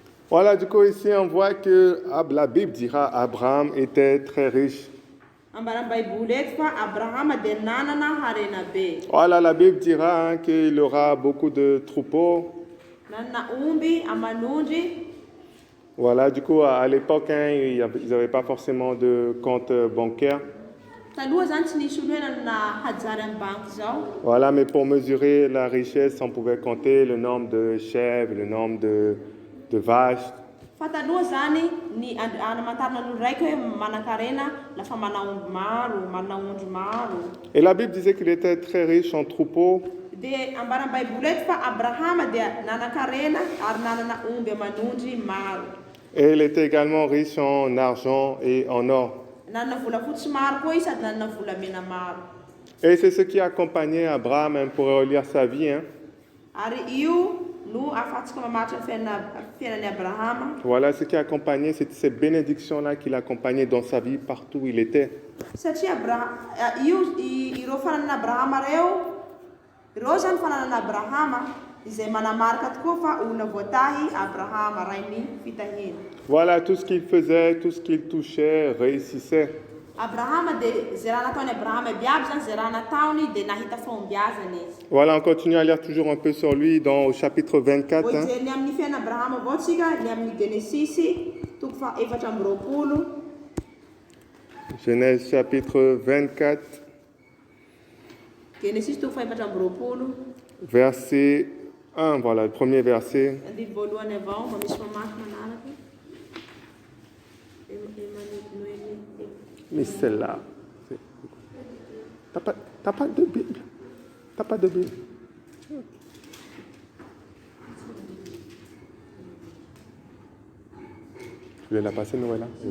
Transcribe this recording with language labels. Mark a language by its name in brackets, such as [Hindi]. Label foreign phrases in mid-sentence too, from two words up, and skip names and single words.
[French] Voilà, du coup, ici, on voit que la Bible dira Abraham était très riche. [Malagasy] Ambara Baiboly eto fa Abrahama dia nanana harena be. [French] Voilà, la Bible dira qu'il aura beaucoup de troupeaux. [Malagasy] Nanana omby amanondry. [French] Voilà, du coup, à l'époque, ils n'avaient pas forcément de compte bancaire. [Malagasy] Taloha zany tsy nisy olo hoe nanana hajary amin'ny banky zao. [French] Voilà, mais pour mesurer la richesse, on pouvait compter le nombre de chèvres, le nombre de vaches. [Malagasy] Fa taloha zany ny anamantarana olo raiky hoe manan-karena lafa mana omby maro, mana ondry maro. [French] Et la Bible disait qu'il était très riche en troupeaux. [Malagasy] Dia ambara Baiboly eto fa Abrahama dia nanan-karena ary nanana omby amanondry maro. [French] Et il était également riche en argent et en or. [Malagasy] Nanana volafotsy maro koa izy sady nanana volamena maro. [French] Et c'est ce qui accompagnait Abraham, on pourrait relire sa vie. [Malagasy] Ary io no afatsika mamaritra fiainan'ny Abrahama. [French] Voilà ce qui accompagnait, c'était ces bénédictions-là qui l'accompagnaient dans sa vie partout où il était. [Malagasy] Satria ireo fananana Abrahama ireo zany fananana Abrahama izay manamarika tokoa fa olona voatahy Abrahama rainy fitahina. [French] Voilà, tout ce qu'il faisait, tout ce qu'il touchait, réussissait. [Malagasy] Abrahama dia zay raha nataony Abrahama biaby zany zay raha nataony dia nahita fahombiazana izy. [French] Voilà, on continue à lire toujours un peu sur lui au chapitre 24. [Malagasy] Ny amin'ny fiainana Abrahama avao tsika ny amin'ny Genesisy toko fa 420. [French] Genèse chapitre 24. [Malagasy] Genesisy toko fa 420. [French] Verset 1, voilà, le premier verset. [Malagasy] Andiny voalohany avao mba misy mamaky manaraka. [French] Mais celle-là, t'as pas de Bible. T'as pas de Bible. Je vais la passer, Noëlla.